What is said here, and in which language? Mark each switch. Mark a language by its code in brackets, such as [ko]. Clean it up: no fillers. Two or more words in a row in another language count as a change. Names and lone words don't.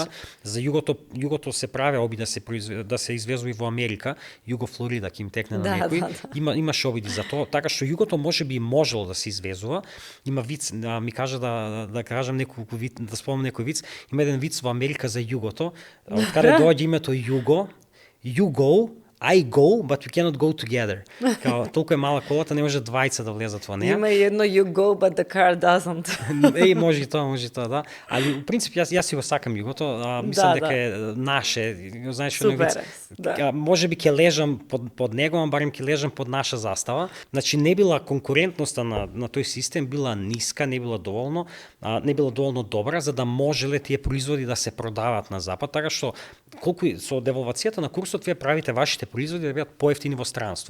[mk] За југото се прави оби да се извезува и во Америка, Југо Флорида ќе им текне на некој. Имаше обиди за тоа, така што југото можеби можело да се извезува. Има виц, ми кажа да кажам неколку виц, да спомнам некој виц. Има еден виц во Америка за југото, од каде доаѓа името Југо. [en] You go, I go, but we cannot go together. [mk] Као, толку е мала колата, не може двајца да влезат во неја. Има и едно [en] you go, but the car doesn't. [mk] Може и тоа, да. Али, у принцип, јас си го сакам југото, мислам дека е наше. Знаеш, супер, може би ќе лежам под него, ама барем ќе лежам под наша застава. Значи, не била конкурентноста на тој систем, била ниска, не била доволно добра, за да можеле тие производи да се продават на запад, така што колку со девалвацијата на курсот вие правите вашите производи да бидат поевтини во странство.